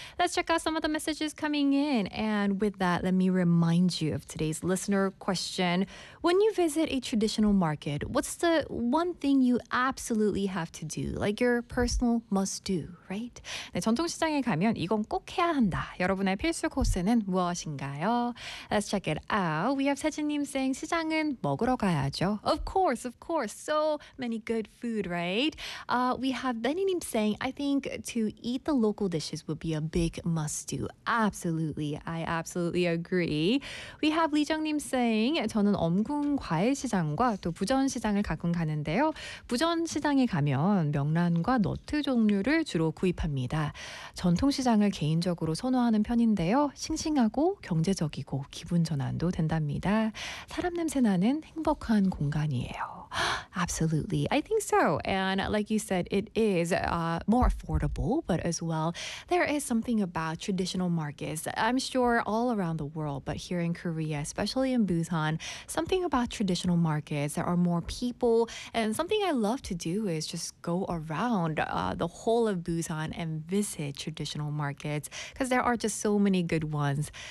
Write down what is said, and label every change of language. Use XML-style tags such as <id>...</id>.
<en>Let's check out some of the messages coming in. And with that, let me remind you of today's listener question. When you visit a traditional market, what's the one thing you absolutely have to do? Like your personal must-do, right?</en> <ko>네, 전통시장에 가면 이건 꼭 해야 한다. 여러분의 필수 코스는 무엇인가요?</ko> <en>Let's check it out. We have 세진님 saying</en> <ko>시장은 먹으러 가야죠.</ko> <en>Of course, so many good food, right? We have Benny님 saying, I think to eat the local dishes would be a big must-do. Absolutely, I absolutely agree. We have Lee Jung님 saying,</en> <ko>저는 엄궁 과일시장과 또 부전시장을 가끔 가는데요. 부전시장에 가면 명란과 너트 종류를 주로 구입합니다. 전통시장을 개인적으로 선호하는 편인데요. 싱싱하고 경제적이고 기분 전환도 된답니다. 사람 냄새 나는 행복한 공간이에요.</ko> <en>Absolutely. I think so. And like you said, it is more affordable, but as well, there is something about traditional markets. I'm sure all around the world, but here in Korea, especially in Busan, something about traditional markets, there are more people. And something I love to do is just go around the whole of Busan and visit traditional markets because there are just so many good ones.</en>